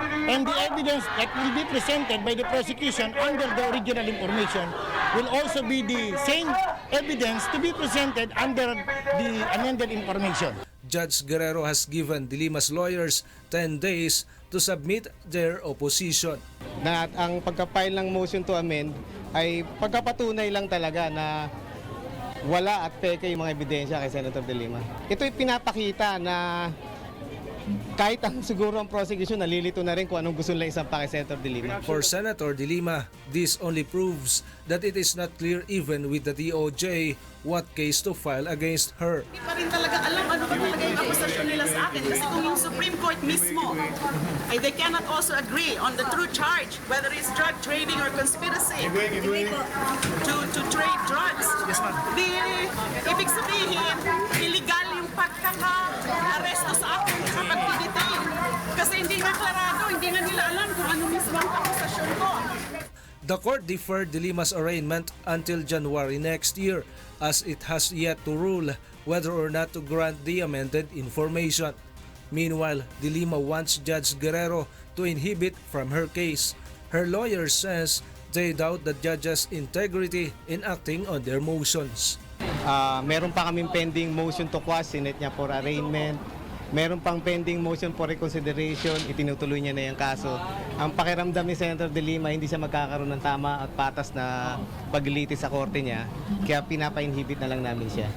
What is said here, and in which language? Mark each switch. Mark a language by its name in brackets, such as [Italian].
[English] And the evidence that will be presented by the prosecution under the original information will also be the same evidence to be presented under the amended information. Judge Guerrero has given De Lima's lawyers 10 days to submit their opposition. [Filipino] Na ang pagka-file ng motion to amend ay pagkapatunay lang talaga na wala at peke yung mga ebidensya kay Senator De Lima. Ito'y pinapakita na kahit ang siguro ang prosecution nalilito na rin kung anong gusto nila isampa kay Senator De Lima. [English] For Senator De Lima, this only proves that it is not clear even with the DOJ what case to file against her. [Filipino] Hindi pa rin talaga alam ano ba talaga yung akusasyon nila sa akin kasi kung yung Supreme Court mismo ay [English] they cannot also agree on the true charge whether it's drug trading or conspiracy to trade drugs. [Filipino] Di ibig sabihin illegal yung pagkaka-aresto sa akin sa pag-detain kasi hindi nga klarado, hindi nga nila alam kung ano mismo ang akusasyon ko. [English] The court deferred De Lima's arraignment until January next year as it has yet to rule whether or not to grant the amended information. Meanwhile, De Lima wants Judge Guerrero to inhibit from her case. Her lawyer says they doubt the judge's integrity in acting on their motions. [Filipino] Meron pa kaming pending motion to quash, sinet niya for arraignment. Meron pang pending motion for reconsideration, itinutuloy niya na yung kaso. Ang pakiramdam ni Senator De Lima, hindi siya magkakaroon ng tama at patas na paglilitis sa korte niya, kaya pinapa-inhibit na lang namin siya.